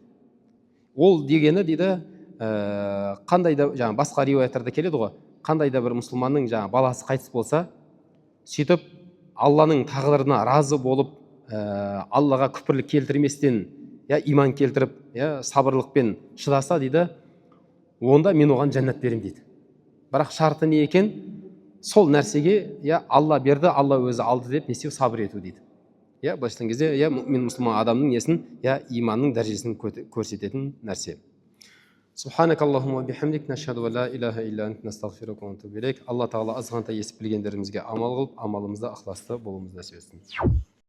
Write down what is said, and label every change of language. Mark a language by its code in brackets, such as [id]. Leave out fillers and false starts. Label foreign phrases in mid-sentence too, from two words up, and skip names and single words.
[kk] Ол дегені дейді, қандай да жаңағы басқа риуаяттарда келеді ғой, қандай да бір мұсылманның жаңағы баласы қайтыс болса, сөйтіп алланың тағдырына разы болып, аллаға күпірлік келтірместен, иман келтіріп, сабырлықпен шыдаса дейді, онда мен оған жәннат беремін дейді. Бірақ шарты не екен? Сол нәрсеге алла берді, алла өзі алды деп не істеу? Сабыр ету дейді. Былайша айтқан кезде мен мұсылман адамның несін, иманның дәрежесін көрсететін нәрсе. [ar] سبحانك اللهم وبحمدك نشهد أن لا إله إلا أنت نستغفرك ونتوب إليك. [kk] Алла тағала азғантай естіп білгендерімізге амал қылып, амалымызда ықыласты болуымызды нәсіп етсін.